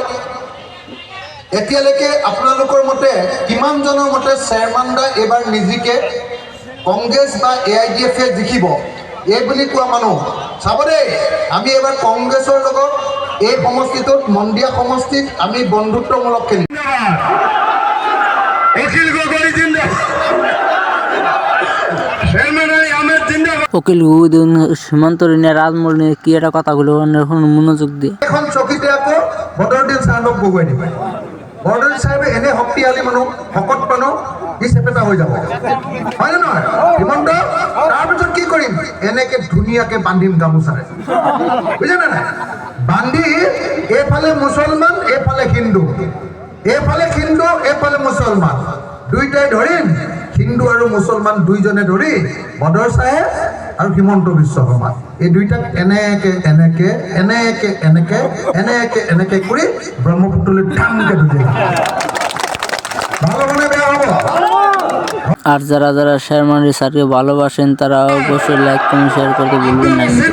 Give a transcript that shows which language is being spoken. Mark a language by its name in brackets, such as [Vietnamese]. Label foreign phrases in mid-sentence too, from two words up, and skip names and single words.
[Assamese] এতিয়ালৈকে আপোনালোকৰ মতে কিমানজনৰ মতে চেয়াৰমানদা এইবাৰ নিজিকে, কংগ্ৰেছ বা AIDF জিকিব এই বুলি কোৱা মানুহ চাব দেই। আমি এইবাৰ কংগ্ৰেছৰ লগত এই সমষ্টিটোত মন্দিয়া সমষ্টিত আমি বন্ধুত্বমূলক খেলিম। [Bangla] উকিল সীমান্ত রাজমোহন নিয়ে কি একটা কথাগুলো মনোযোগ দিয়ে [Assamese] এখন চকীতে আকৌ বদৰুদ্দিন চাহাবক বগুৱাই দিব। বদৰুদ্দিন চাহাবে এনে শক্তিশালী মানুহ, শকত মানুহ, ই চেপেটা হৈ যাব, হয় নে নহয় হিমন্ত? তাৰপিছত কি কৰিম? এনেকে ধুনীয়াকে বান্ধিম গামোচাৰে, বুজিলে নাই? বান্ধি এইফালে মুছলমান এইফালে হিন্দু, এইফালে মুছলমান, দুইটাই ধৰিম। হিন্দু আৰু মুছলমান দুইজনে ধৰি বদৰ চাহেব আৰু হিমন্ত বিশ্ব শৰ্মা এই দুইটাক এনেকে কৰি ব্ৰহ্মপুত্ৰলৈ ধামকে ধুই ভালো মানে বেয়া হব। [Bangla] আর যারা শারমানালি স্যারকে ভালোবাসেন তারা অবশ্যই [English] like comment share [Bangla] করতে ভুলবেন না।